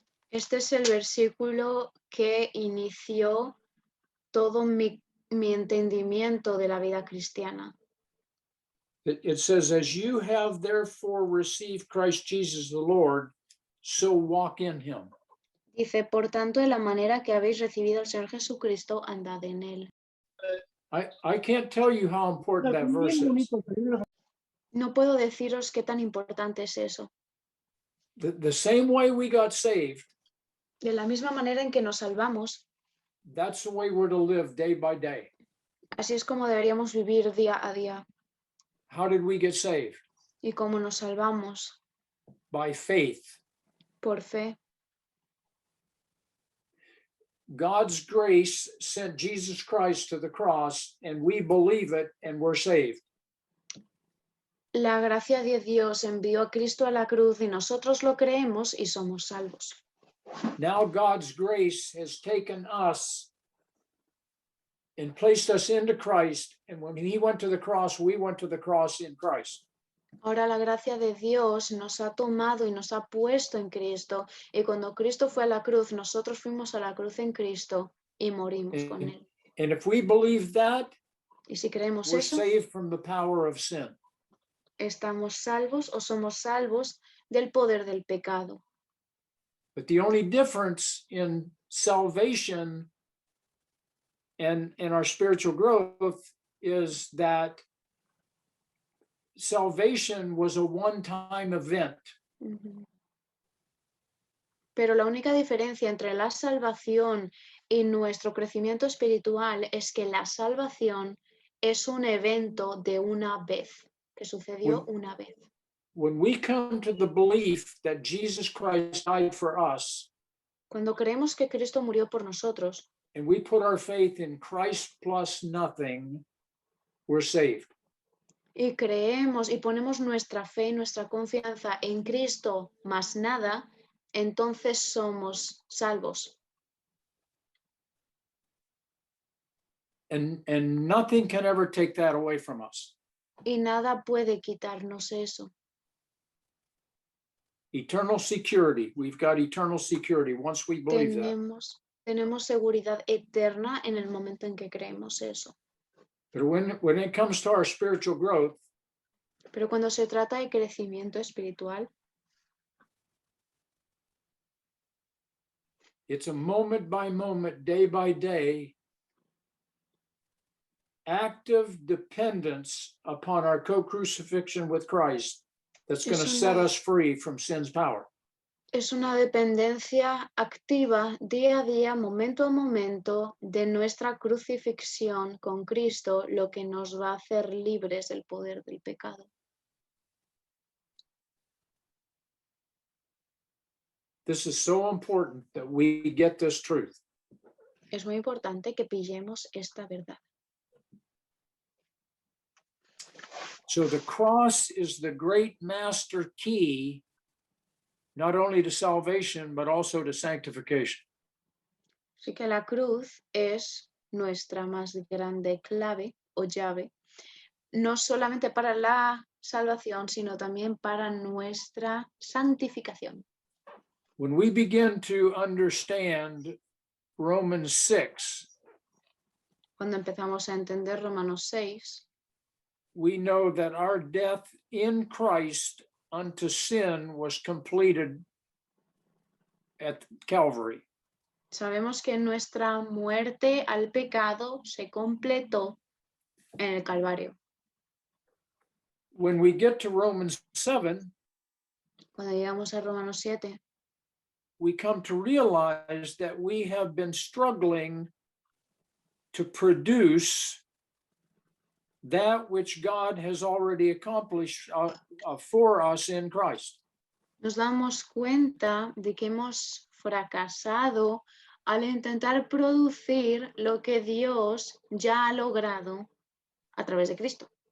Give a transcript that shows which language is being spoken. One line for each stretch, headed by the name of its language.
Spanish: este es el versículo que inició todo mi entendimiento de la vida cristiana.
English: It says, as you have therefore received Christ Jesus the Lord, so walk in him.
Spanish: Dice, por tanto, de la manera que habéis recibido al Señor Jesucristo, andad en él.
English: I can't tell you how important that verse is.
Spanish: No puedo deciros qué tan importante es eso.
English: The same way we got saved,
Spanish: De la misma manera en que nos salvamos,
English: that's the way we're to live day by day.
Spanish: así es como deberíamos vivir día a día.
English: How did we get saved?
Spanish: ¿Y cómo nos salvamos?
English: By faith.
Spanish: Por fe.
English: God's grace sent Jesus Christ to the cross, and we believe it, and we're saved.
Spanish: La gracia de Dios envió a Cristo a la cruz y nosotros lo creemos y somos salvos.
English: Now God's grace has taken us and placed us into Christ, and when he went to the cross, we went to the cross in Christ.
Spanish: Ahora la gracia de Dios nos ha tomado y nos ha puesto en Cristo, y cuando Cristo fue a la cruz, nosotros fuimos a la cruz en Cristo y morimos con él.
English: And if we believe that,
Spanish: Y si creemos
English: we're
Spanish: eso,
English: saved from the power of sin.
Spanish: estamos salvos o somos salvos del poder del pecado.
English: But the only difference in salvation and our spiritual growth is that salvation was a one-time event. Ujú.
Spanish: Pero la única diferencia entre la salvación y nuestro crecimiento espiritual es que la salvación es un evento de una vez, que sucedió una vez.
English: When we come to the belief that Jesus Christ died for us,
Spanish: Cuando creemos que Cristo murió por nosotros
English: and we put our faith in Christ plus nothing, we're saved.
Spanish: y creemos y ponemos nuestra fe y nuestra confianza en Cristo más nada, entonces somos salvos.
English: And nothing can ever take that away from us.
Spanish: Y nada puede quitarnos eso.
English: Eternal security. We've got eternal security once we believe that.
Spanish: Tenemos seguridad eterna en el momento en que creemos eso.
English: But when it comes to our spiritual growth,
Spanish: Pero cuando se trata de crecimiento espiritual,
English: it's a moment by moment, day by day, active dependence upon our co-crucifixion with Christ that's going to set us free from sin's power.
Spanish: es una dependencia activa día a día, momento a momento, de nuestra crucifixión con Cristo, lo que nos va a hacer libres del poder del pecado.
English: This is so important that we get this truth.
Spanish: Es muy importante que pillemos esta verdad.
English: So the cross is the great master key, not only to salvation, but also to sanctification.
Spanish: Así que la cruz es nuestra más grande clave o llave, no solamente para la salvación, sino también para nuestra santificación.
English: When we begin to understand Romans 6,
Spanish: Cuando empezamos a entender Romanos 6,
English: we know that our death in Christ unto sin was completed at Calvary.
Spanish: sabemos que nuestra muerte al pecado se completó en el Calvario.
English: When we get to Romans 7,
Spanish: Cuando llegamos a Romanos 7,
English: we come to realize that we have been struggling to produce that which God has already accomplished for us in Christ.
Spanish: nos damos cuenta de que hemos fracasado al intentar producir lo que Dios ya ha logrado a través de Cristo.